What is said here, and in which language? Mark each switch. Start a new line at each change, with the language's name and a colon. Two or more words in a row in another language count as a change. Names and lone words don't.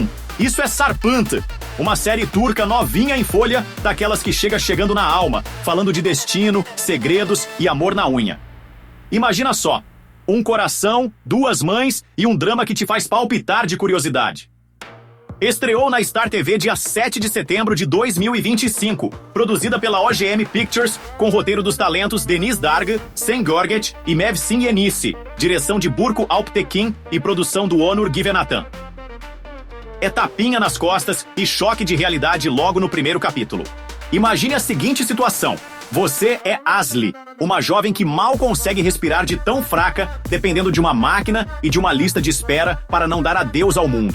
Portuguese: Isso é Sarpant, uma série turca novinha em folha, daquelas que chega chegando na alma, falando de destino, segredos e amor na unha. Imagina só, um coração, duas mães e um drama que te faz palpitar de curiosidade. Estreou na Star TV dia 7 de setembro de 2025, produzida pela OGM Pictures, com roteiro dos talentos Deniz Darga, Sen Gorget e Mevsim Yenisi, direção de Burcu Alptekin e produção do Onur Givenatan. É tapinha nas costas e choque de realidade logo no primeiro capítulo. Imagine a seguinte situação. Você é Asli, uma jovem que mal consegue respirar de tão fraca, dependendo de uma máquina e de uma lista de espera para não dar adeus ao mundo.